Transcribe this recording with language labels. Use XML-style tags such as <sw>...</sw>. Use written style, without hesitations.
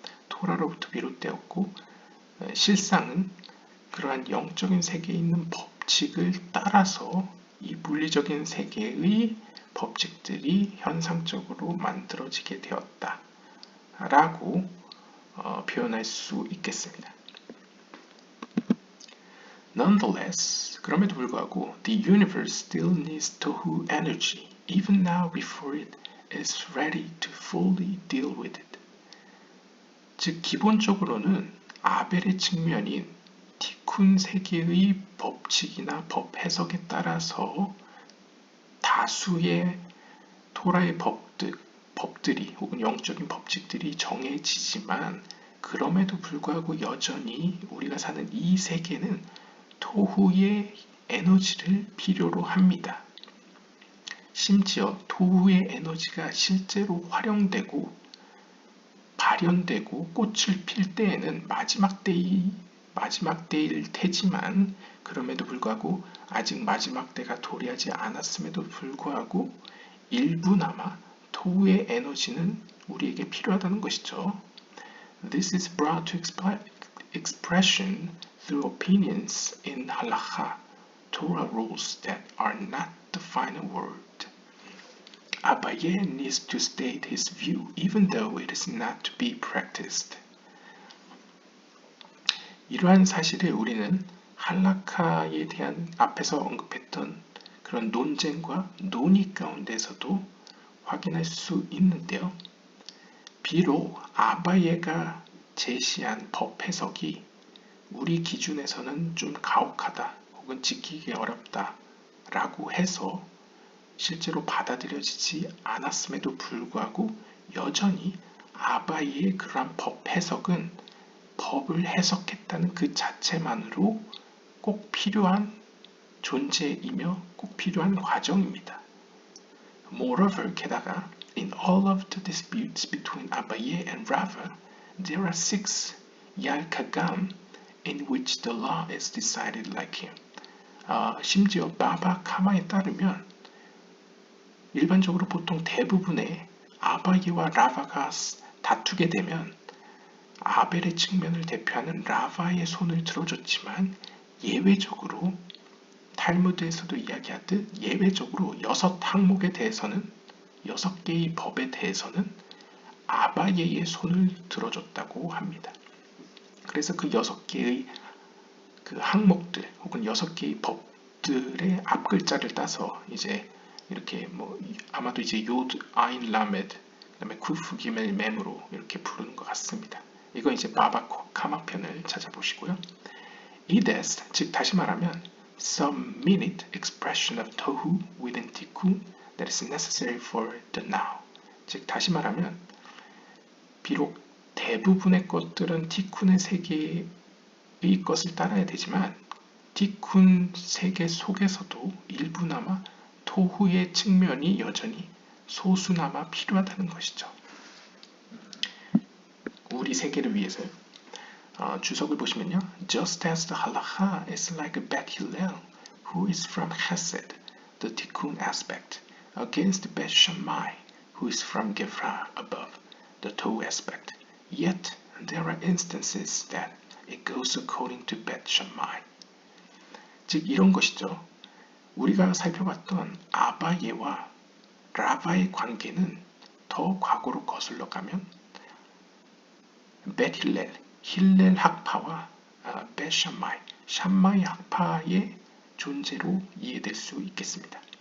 <ko>토라로부터 비롯되었고, 실상은 그러한 영적인 세계에 있는 법칙을 따라서 이 물리적인 세계의 법칙들이 현상적으로 만들어지게 되었다라고 표현할 수 있겠습니다.</ko> <en>Nonetheless,</en> <ko>그럼에도 불구하고</ko> <en>the universe still needs tohu energy even now before it is ready to fully deal with it.</en> <ko>즉 기본적으로는 아벨의 측면인 티쿤 세계의 법칙이나 법 해석에 따라서 다수의 토라의 법들이 혹은 영적인 법칙들이 정해지지만 그럼에도 불구하고 여전히 우리가 사는 이 세계는 토후의 에너지를 필요로 합니다. 심지어 토후의 에너지가 실제로 활용되고 발현되고 꽃을 필 때에는 마지막 때일 테지만 그럼에도 불구하고 아직 마지막 때가 도래하지 않았음에도 불구하고 일부나마 토후의 에너지는 우리에게 필요하다는 것이죠.</ko> <en>This is brought to expression through opinions in halakha, Torah rules that are not the final word. Abaye needs to state his view even though it is not to be practiced.</en> <ko>이러한 사실을 우리는 할라카에 대한 앞에서 언급했던 그런 논쟁과 논의 가운데서도 확인할 수 있는데요. 비록 아바예가 제시한 법 해석이 우리 기준에서는 좀 가혹하다 혹은 지키기 어렵다 라고 해서 실제로 받아들여지지 않았음에도 불구하고 여전히 아바이의 그러한 법 해석은 법을 해석했다는 그 자체만으로 꼭 필요한 존재이며 꼭 필요한 과정입니다.</ko> <en>Moreover,</en> <ko>게다가</ko> <en>in all of the disputes between Abaye and Rava, there are 6 Yalkagam in which the law is decided like him.</en> <ko>심지어 바바 카마에 따르면 일반적으로 보통 대부분의 아바예와 라바가 다투게 되면 아벨의 측면을 대표하는 라바의 손을 들어줬지만 예외적으로 탈무드에서도 이야기하듯 예외적으로 6항목에 대해서는 6개의 법에 대해서는 아바예의 손을 들어줬다고 합니다. 그래서 그 6개의 그 항목들 혹은 6개의 법들의 앞글자를 따서 이제 이렇게 뭐 아마도 이제 요드 아인 라메드 그다음에 쿠프 기멜 mem으로 이렇게 부르는 것 같습니다. 이거 이제 바바 카마 편을 찾아보시고요. 이데스 즉 다시 말하면</ko> <en>some minute expression of tohu within tikkun that is necessary for the now.</en> <ko>즉 다시 말하면 비록 대부분의 것들은 티쿤의 세계의 것을 따라야 되지만 티쿤 세계 속에서도 일부나마 토후의 측면이 여전히 소수나마 필요하다는 것이죠. 우리 세계를 위해서요. 주석을 보시면요.</ko> <en>Just as the halacha is like a Bet Hillel who is from Chesed, the tikkun aspect, against Bet Shammai who is from Gevra above, the tohu aspect. Yet there are instances that it goes according to Bet Shammai.</en> <ko>즉 이런 것이죠. 우리가 살펴봤던 아바예와 라바의 관계는 더 과거로 거슬러 가면 Bet Hillel, 힐렐 학파와 Bet Shammai, 샴마이 학파의 존재로 이해될 수 있겠습니다.</ko>